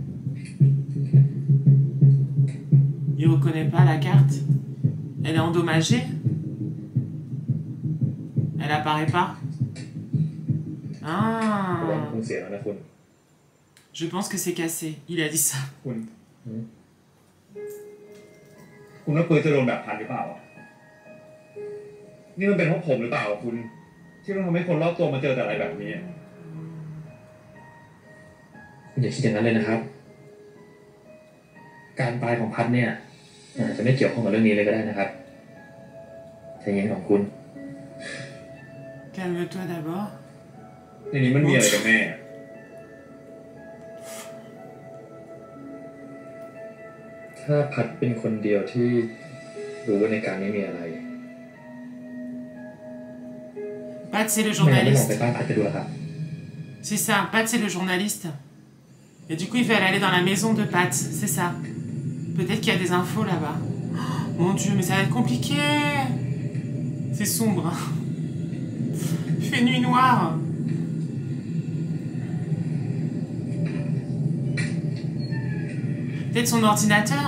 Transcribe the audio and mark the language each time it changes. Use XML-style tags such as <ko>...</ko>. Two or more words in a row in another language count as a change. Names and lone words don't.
<fr>Il reconnaît pas la carte. Elle est endommagée. Elle apparaît pas. Ah. Je pense que c'est cassé. Il a dit ça.</fr> <th>คุณว่าปืนจะโดนแบบพันหรือเปล่านี่มันเป็นเพราะผมหรือเปล่าคุณที่ต้องทำให้คนรอบตัวมาเจอแต่อะไรแบบนี้คุณอย่าคิดอย่างนั้นเลยนะครับการตายของพัดเนี่ยอาจจะไม่เกี่ยวข้องกับเรื่องนี้เลยก็ได้นะครับใจเย็นของคุณ</th> <fr>Calme-toi d'abord.</fr> <th>ในนี้มันมีอะไรกันแน่ถ้าพัดเป็นคนเดียวที่รู้ว่าในการนี้มีอะไร</th> <fr>Pat, c'est le journaliste.</fr> <th>ไปบ้านพัดไปดูแล้วครับ</th> <fr>C'est ça, Pat, c'est le journaliste. Et du coup, il veut aller dans la maison de Pat, c'est ça. Peut-être qu'il y a des infos là-bas. Oh, mon Dieu, mais ça va être compliqué. C'est sombre. Il fait nuit noire. Peut-être son ordinateur.</fr>